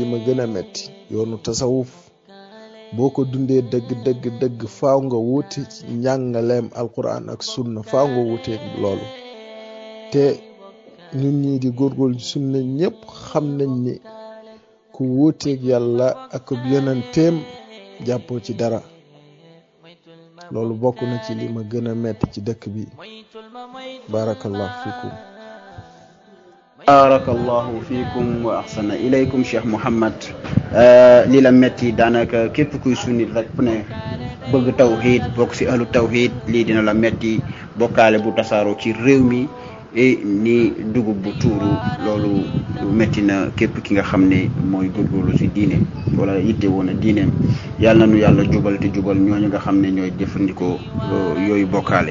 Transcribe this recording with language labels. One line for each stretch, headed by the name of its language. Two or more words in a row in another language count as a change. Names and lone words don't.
Wolof: ma gën a metti yoonu tasawuf boo ko dundee dëgg faaw nga wuute ci njàngaleem alquran ak sunna faaw nga wuuteeg loolu te ñun ñii di góorgóorlu sunna ñëpp xam nañ ni ku wuuteeg yàlla ak yonenteem jàppoo ci dara loolu bokk na ci li ma gën a metti ci dëkk bi
Arabic: بارك الله فيكم بارك الله فيكم وأحسن إليكم
Wolof: Cheikh Mouhammad li la metti daanaka képp kuy sunnit rek ku ne bëgg tawhid bokk ci
Arabic: أهل التوحيد
Wolof: lii dina la metti bokkaale bu tasaaroo ci réew mi ni dugub bu tuuru loolu metti na képp ki nga xam ne mooy góorgóorlu ci diine wala yitte woon a diineem yàlla na nu yàlla jubal te jubal ñooñu nga xam ne ñooy jëfandikoo yooyu bokkaale.